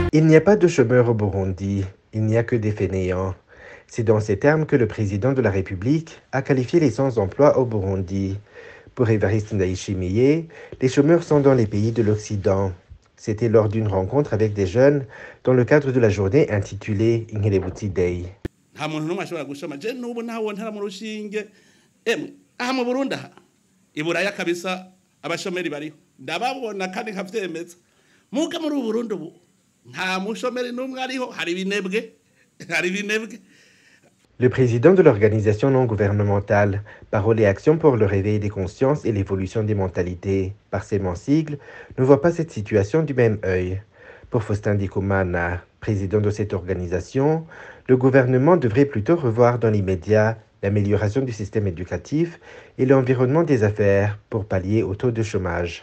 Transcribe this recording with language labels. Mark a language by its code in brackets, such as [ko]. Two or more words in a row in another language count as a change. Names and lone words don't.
[fr] n'y a pas de chômeurs au Burundi, il n'y a que des fainéants. C'est dans ces termes que le président de la République a qualifié les sans-emploi au Burundi. Pour Évariste Ndayishimiye, les chômeurs sont dans les pays de l'Occident. C'était lors d'une rencontre avec des jeunes dans le cadre de la journée intitulée Inkerebuti Day. [rn] nta muntu n'umwe ashobora gushoma je n'ubu ntawo ntara mu rushinge emwe aha mu Burundi aha iburaya kabisa abashomeri bariho ndababona kandi nkavyemeza muga muri ubu Burundi ubu nta mushomeri n'umwe ariho hari binebwe. [fr] Le président de l'organisation non gouvernementale Parole et Action pour le réveil des consciences et l'évolution des mentalités, par ses sigles, ne voit pas cette situation du même œil. Pour Faustin Ndikumana, président de cette organisation, le gouvernement devrait plutôt revoir dans l'immédiat l'amélioration du système éducatif et l'environnement des affaires pour pallier au taux de chômage.